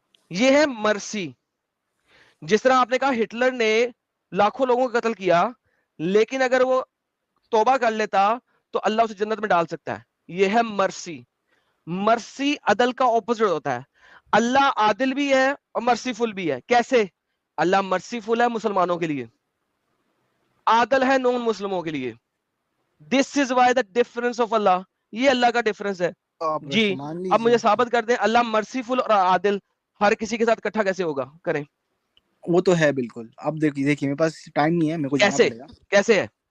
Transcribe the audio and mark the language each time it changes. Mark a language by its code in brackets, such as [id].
[ur] یہ ہے مرسی. جس طرح آپ نے کہا ہٹلر نے لاکھوں لوگوں کا قتل کیا, لیکن اگر وہ توبہ کر لیتا تو اللہ اسے جنت میں ڈال سکتا ہے. یہ ہے مرسی. مرسی عدل کا اپوزٹ ہوتا ہے. اللہ عادل بھی ہے اور مرسیفل بھی ہے. کیسے؟ اللہ مرسیفل ہے مسلمانوں کے لیے, عادل ہے نون مسلموں کے لیے. [en] This is why the difference of اللہ. [ur] یہ اللہ کا ڈفرنس ہے. جی اب مجھے ثابت کر دیں اللہ مرسیفل اور عادل ہر کسی کے ساتھ اکٹھا کیسے ہوگا, کریں. وہ تو ہے بالکل. اب دیکھیے میرے پاس ٹائم نہیں ہے, میرے کو جانا پڑے گا. کیسے ہے؟